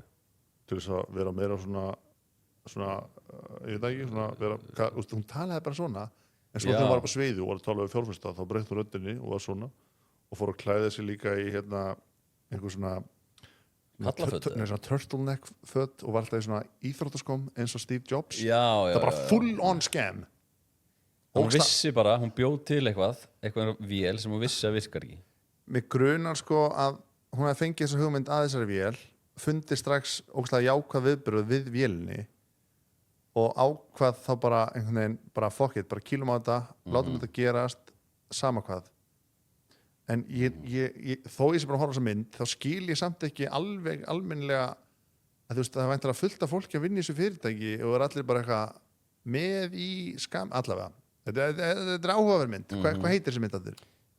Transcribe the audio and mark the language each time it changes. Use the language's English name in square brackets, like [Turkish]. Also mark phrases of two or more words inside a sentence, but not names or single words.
[Icelandic] til þess að vera meira svona ég veit ekki, svona vera, hún talaði bara svona en svo Já. þegar hún var upp á sviði og var að tala við fjárfesta þá breytti hún röddinni og var svona og fór að klæða sig líka í einhver svona Hallaföt, eða? svona turtleneck föt og var alltaf í svona íþróttaskóm eins og Steve Jobs Já, það var bara [English] full on scam [Icelandic] Hún vissi bara, hún bjóð til eitthvað vél sem hún vissi að virkar ekki. mig grunar sko að hún hefði fengið þessa hugmynd að þessari vél fundi strax ógeðslega jákvæð viðbrögð við vélinni og ákvað þá bara einhvern veginn bara [English] fuck it, [Icelandic] bara kýlum á þetta látum þetta gerast, sama hvað en þó ég sé bara að horfa á þessa mynd þá skil ég samt ekki alveg almennilega að þú veist það er væntanlega fullt af fólki að vinna í þessu fyrirtæki og er allir bara eitthvað með í skam, allavega þetta er áhugaverð mynd, hvað heitir þessi mynd allir?